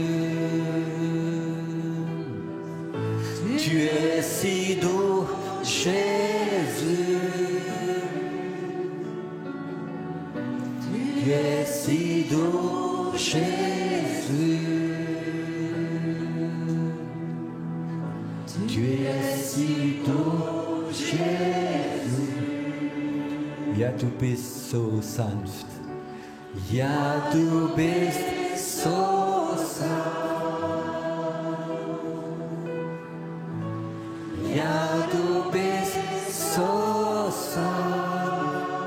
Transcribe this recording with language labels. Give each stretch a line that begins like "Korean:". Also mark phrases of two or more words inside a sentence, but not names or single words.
French: Tu es si doux, Jésus. Tu es si doux, Jésus. Tu es si doux, Jésus.
German: Ja, du bist so sanft. Ja, du bist so sanft. Ja, du bist so sanft.